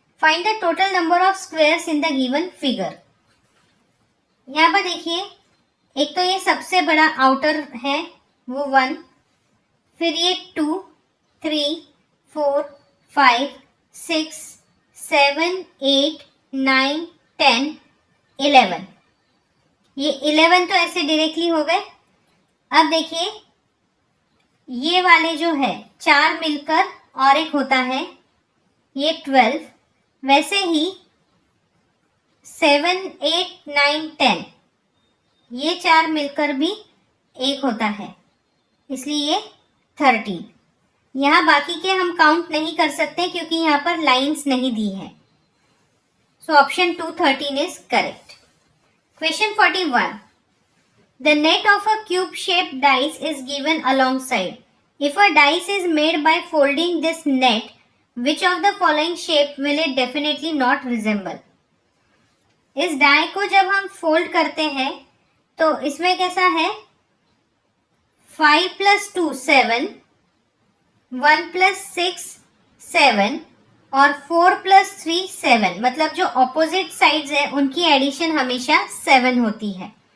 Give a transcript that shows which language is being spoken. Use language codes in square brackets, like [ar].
[en] Find the total number of squares in the given figure. [hi] यहाँ पर देखिए, एक तो ये सबसे बड़ा आउटर है वो 1, फिर ये 2, 3, 4, 5, 6, 7, 8, 9, 10, 11। ये 11 तो ऐसे डायरेक्टली हो गए। अब देखिए, ये वाले जो है 4 मिलकर और एक होता है, ये 12। वैसे ही 7, 8, 9, 10, ये 4 मिलकर भी एक होता है, इसलिए ये 13। यहाँ बाकी के हम काउंट नहीं कर सकते क्योंकि यहाँ पर लाइंस नहीं दी है। [en] So option 2, 13 is correct. Question 41. The net of a cube-shaped dice is given alongside. If a dice is made by folding this net, which of the following shape will it definitely not resemble? [hi] इस die को जब हम fold करते हैं तो इसमें कैसा है, 5 + 2 7, 1 + 6 7 और 4 + 3 7, मतलब जो ऑपोजिट साइड्स है उनकी एडिशन हमेशा 7 होती है।